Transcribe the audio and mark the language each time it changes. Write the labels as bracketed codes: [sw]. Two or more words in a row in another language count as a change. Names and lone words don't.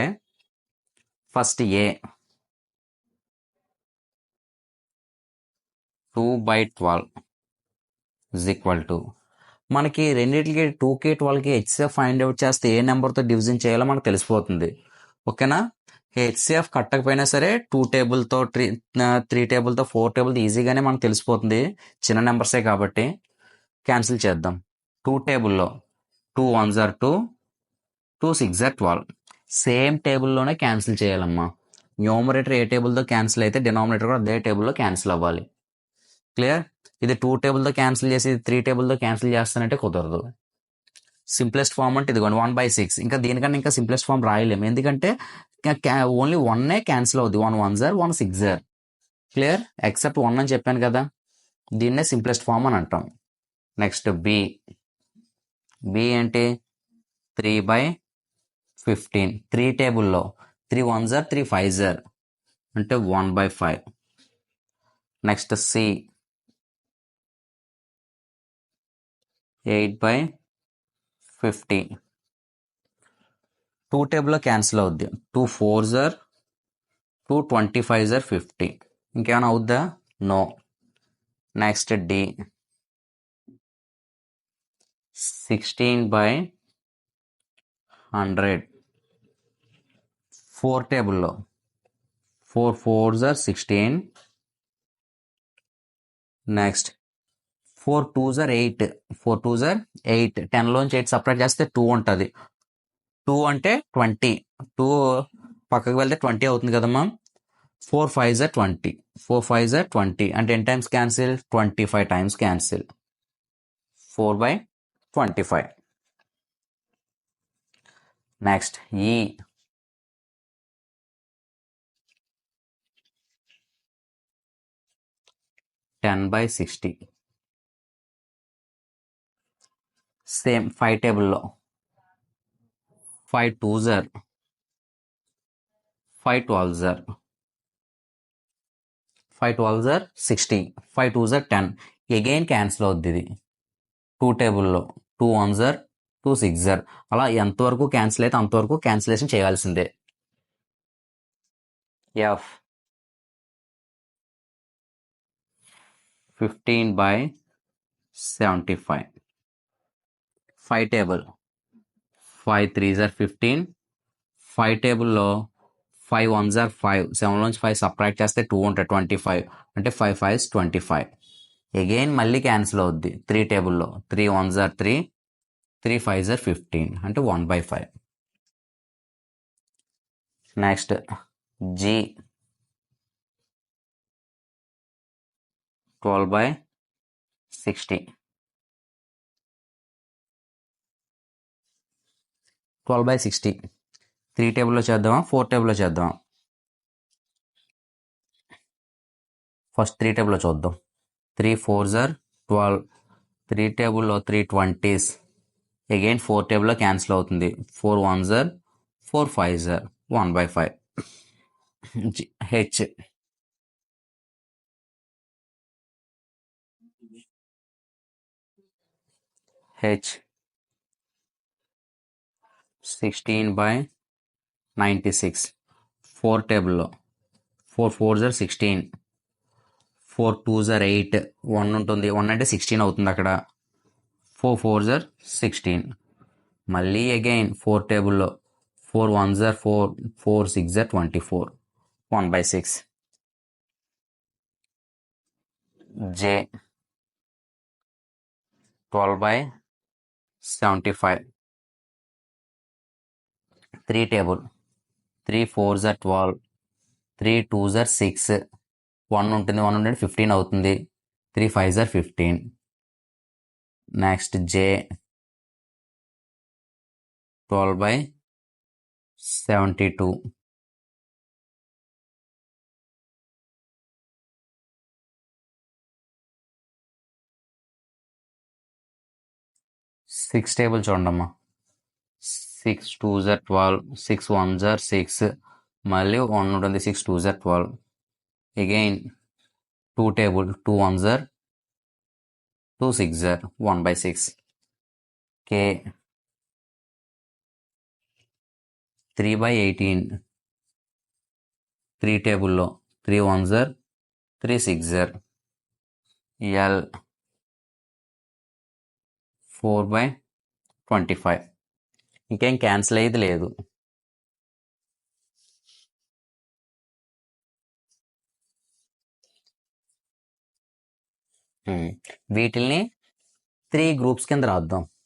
[en] first A 2/12 is equal to, [te] మనకి రెండింటికి 2కి 12కి [en] HCF find out [te] చేస్తే ఏ నెంబర్తో డివిజన్ చేయాలో మనకు తెలిసిపోతుంది. ఓకేనా? హెచ్సిఎఫ్ కట్టకపోయినా సరే 2 టేబుల్తో 3 టేబుల్తో 4 టేబుల్తో ఈజీగానే మనకు తెలిసిపోతుంది, చిన్న నెంబర్సే కాబట్టి. క్యాన్సిల్ చేద్దాం. 2 టేబుల్లో [en] 2 1s are 2, 2 6s are 12. [te] సేమ్ టేబుల్లోనే క్యాన్సిల్ చేయాలమ్మా. న్యూమరేటర్ ఏ టేబుల్తో క్యాన్సిల్ అయితే డినామినేటర్ కూడా అదే టేబుల్లో క్యాన్సిల్ అవ్వాలి. క్లియర్? ఇది 2 టేబుల్తో క్యాన్సిల్ చేసి 3 టేబుల్తో క్యాన్సిల్ చేస్తానంటే కుదరదు. [en] simplest form [te] అంటే ఇదిగోండి 1/6. ఇంకా దీనికన్నా ఇంకా [en] simplest form [te] రాయలేము, ఎందుకంటే [en] only 1 cancel [te] అవుద్ది. [en] 1 1s are 1 6s are. [te] క్లియర్? ఎక్సెప్ట్ 1 అని చెప్పాను కదా, దీన్నే [en] simplest form [te] అని అంటాం. [en] next B. [te] బి ఏంటి? 3/15. 3 టేబుల్లో [en] 3 1s are 3 5s are [te] అంటే 1/5. [en] next C 8/50. [te] 2 టేబుల్లో క్యాన్సిల్ అవుద్ది. [en] 2 4s are 2 25s are 50. [te] ఇంకేమైనా అవుద్దా? నో. [en] next D 16/100. [te] 4 టేబుల్లో [en] 4 4s are 16. next 4 2s are 8. 4 2s are 8. [te] 10లోంచి 8 సపరేట్ చేస్తే 2 ఉంటుంది. 2 అంటే 20. 2 పక్కకు వెళ్తే 20 అవుతుంది కదమ్మా. [en] 4 5s are 20. 4 5s are 20 [te] అంటే ఎన్ని [en] times cancel? 25 times cancel. 4/25. next E 10/60. సేమ్ 5 టేబుల్లో 5 2s are 5 12s are 5 12s are 60. 5 2s are 10. again cancel [te] అవుద్ది ఇది. 2 టేబుల్లో [en] 2 1s are 2 6s are. [te] అలా ఎంతవరకు క్యాన్సిల్ అయితే అంతవరకు క్యాన్సిలేషన్ చేయాల్సిందే. ఎఫ్ 15/75. [en] 5 table 5 3s are 15. 5 టేబుల్లో 5 1s are 5. [te] 7లోంచి 5 సపరేట్ చేస్తే 2 ఉంటాయి, 25 అంటే [en] 5 5s 25. [te] అగైన్ మళ్ళీ క్యాన్సిల్ అవుద్ది. 3 టేబుల్లో [en] 3 1s are 3, 3 5s are 15 [te] అంటే 1/5. [en] next G 12/60. [te] 12/60 3 టేబుల్లో చేద్దామా, 4 టేబుల్లో చేద్దామా? ఫస్ట్ 3 టేబుల్లో చూద్దాం. [en] 3 4s are 12. 3 టేబుల్లో 3 20s. [te] అగైన్ 4 టేబుల్లో క్యాన్సిల్ అవుతుంది. [en] 4 1s are 4 5s are 1/5. [te] హెచ్ 16/96. [en] 4 టేబుల్లో 4 4s are 16. 4 2s are 8. [te] 1 ఉంటుంది, 1 అంటే 16 అవుతుంది అక్కడ. [en] 4 4s are 16. మళ్ళీ అగైన్ 4 టేబుల్లో 4 1s are 4, 4 6s are 24. 1/6. J 12/75. 3 table. 3 4s are 12. [te] 3 2s are 6. 1 ఉంటుంది 1 ఉంటుంది 15 అవుతుంది. [en] 3 5s are 15. నెక్స్ట్ J 12/72. [te] 6 టేబుల్ చూడండమ్మా. [en] 6 2s are 12. 6 1s are 6. [te] మళ్ళీ 1 ఉంటుంది [en] 6 2s are 12. Again 2 table. 2 1s are 2 6s are 1/6. K 3/18. 3 టేబుల్లో 3 1s are 3 6s are. L 4/25. [te] ఇంకేం క్యాన్సిల్ అయ్యేది లేదు. వీటిల్ని 3 గ్రూప్స్ కింద రాద్దాం.